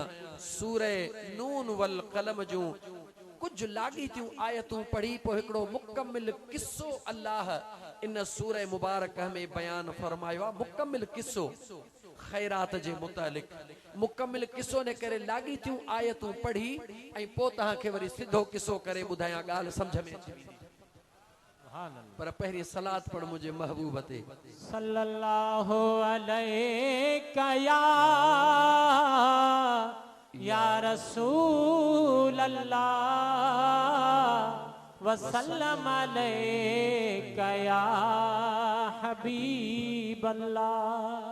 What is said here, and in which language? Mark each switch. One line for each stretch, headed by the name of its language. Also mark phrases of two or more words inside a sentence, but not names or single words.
Sindhi: सूरह नून वल क़लम जूं कुछ लाॻीतियूं आयतूं पढ़ी पोइ हिकिड़ो मुकमिल किस्सो अल्लाह इन सूरह मुबारक में बयान फरमायो आहे। मुकमिल किस्सो खैरात जे मुतालिक, मुकमिल किस्सो ने करे लाॻीतियूं आयतूं पढ़ी ऐं पोइ तव्हांखे वरी सिधो किस्सो करे ॿुधायां, ॻाल्हि सम्झ में अची वेंदी। पर पहिरीं सलात पढ़ मुंहिंजे महबूब ते
Arabic: صلى الله عليك يا رسول الله وسلم عليك يا حبيب الله.